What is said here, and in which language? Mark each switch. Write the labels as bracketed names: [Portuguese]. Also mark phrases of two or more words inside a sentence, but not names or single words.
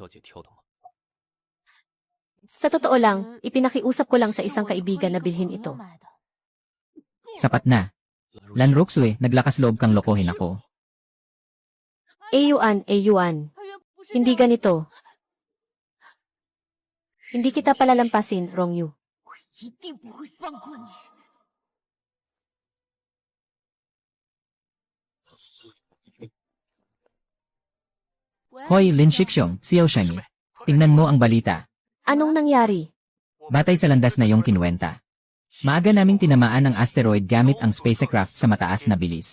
[Filipino] Sa totoo lang, ipinakiusap ko lang sa isang kaibigan na bilhin ito. Sapat na. Lan Ruxue, naglakas loob kang lokohin ako. Yuan, hindi ganito. Hindi kita palalampasin, Rongyu. [Chinese] 一定不会放过你。 [Filipino] Hoy, Lin Shixiong, Xiao Shani. Tingnan mo ang balita. Anong nangyari? Batay sa landas na iyong kinuwenta. Maaga naming tinamaan ng asteroid gamit ang spacecraft sa mataas na bilis.